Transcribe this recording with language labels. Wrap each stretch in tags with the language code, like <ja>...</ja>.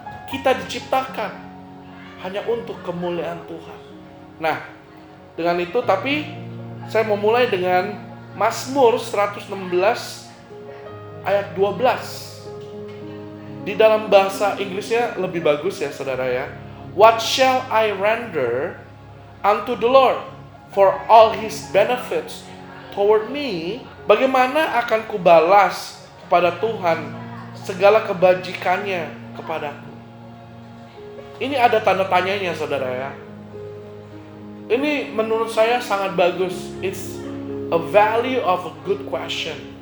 <id>Kita diciptakan hanya untuk kemuliaan Tuhan. Nah, dengan itu, tapi saya memulai dengan Mazmur 116 ayat 12. Di dalam bahasa Inggrisnya lebih bagus ya saudara ya.</id> <en>What shall I render unto the Lord for all his benefits toward me?</en> <id>Bagaimana akan kubalas kepada Tuhan segala kebajikannya kepadaku? Ini ada tanda tanyanya saudara ya. Ini menurut saya sangat bagus.</id> <en>It's a value of a good question.</en>